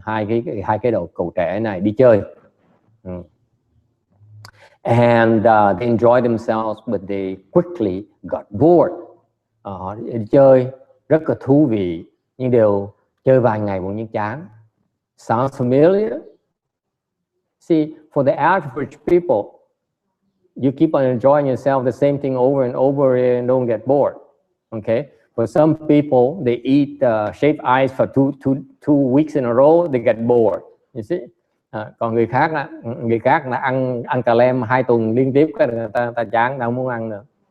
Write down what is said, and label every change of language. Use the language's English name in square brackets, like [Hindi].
[Vietnamese] Hai cái cậu trẻ này đi chơi, [English] and they enjoyed themselves, but they quickly got bored. [Vietnamese] Họ đi chơi rất là thú vị, nhưng đều chơi vài ngày một nhiên chán. [English] Sounds familiar? See, for the average people, you keep on enjoying yourself the same thing over and over and don't get bored. Okay. For some people, they eat shaved ice for two weeks in a row, they get bored. You see, [Vietnamese] Còn người khác là ăn cà lem 2 tuần liên tiếp cái người ta chán, ta không muốn ăn nữa.